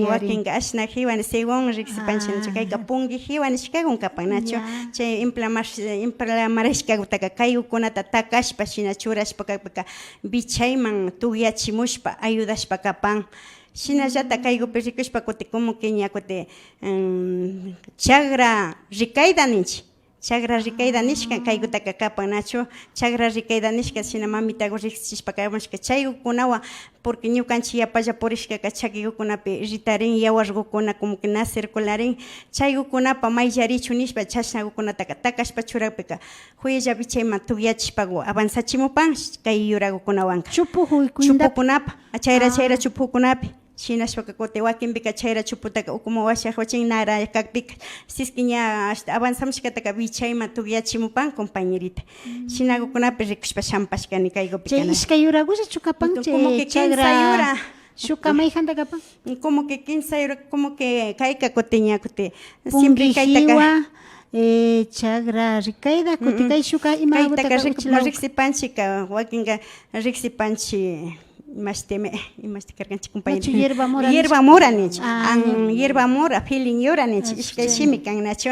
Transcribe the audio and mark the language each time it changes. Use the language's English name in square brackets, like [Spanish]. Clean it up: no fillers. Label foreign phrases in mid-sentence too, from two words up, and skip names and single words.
[Quechua] wakinka ashna jiwa según riksipanchik nachu kayka pungi jiwa nishkakun kapan nachu chay inflamarishkakutaka kaykukunata takashpa shina churashpa kaypika bichayman tuyachimushpa ayudashpa kapan shinallata kaykupi rikushpa kuti [Spanish] como que [Quechua] ña kuti chagra rikayta ninchik chagra rikayta nishka kaykutaka kapan nachu chagra rikayta nishka shina mamitaku riksichishpa kaymushka chaykukunawan porque ñukanchik yapalla purishkaka chakikukunapi ritarin yawarkukuna [Spanish] como que [Quechua] na circularin chaykukunapa mayllarichu nishpa chashnakukunataka takashpa churapika huyalla bichayman tukyachishpaku avanzachimupan kay yurakukunawanka chupukunapa chayra chupukunapi shinashpaka kuti wakinpika chayra chuputaka ukuma washakhuchin nara kakpika siski ña avanzamushkataka bichayman tukyachimupan compañerita shinakukunapi rikushpa shampashkani kaykupika chay ishkay yurakullachu kapan [Spanish] como que [Quechua] 15 yura shuka mayjanta kapan [Spanish] como que [Quechua] 15 yura [Spanish] como que [Quechua] kayka kuti ña kuti siempre kaytaka chagra rikayda kuti kay shuka imawataka riksipanchika wakinka riksipanchik imashti karkanchik compañero [Spanish] hierba mora [Quechua] ninchik [Spanish] hierba mora [Quechua] feeling yura ninchik ishkay shimi kan nachu